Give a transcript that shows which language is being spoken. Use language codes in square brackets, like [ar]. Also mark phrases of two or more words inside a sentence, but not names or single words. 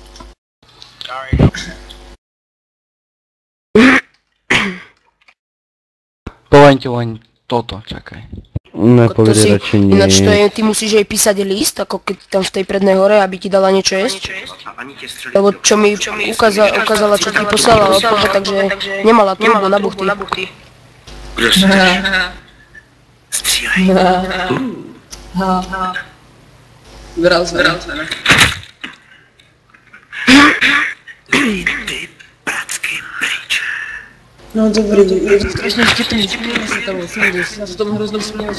[sk] Poviem ti len toto, čakaj. [cs] Nepovědej radši nic. [sk] Ináč to je, ty musíš jej písať list, ako keď tam v tej Prednej hore, aby ti dala niečo jesť. Lebo čo mi ukázala, čo ti poslala odpoveď, takže nemala trubu na buchty. [cs] Kdo jsi? Střílej. Vybral jsme. Ty pracky pryč. No dobrý, je to strašně vtipný, smějeme se tomu, Findus, já se tomu hrozně směju.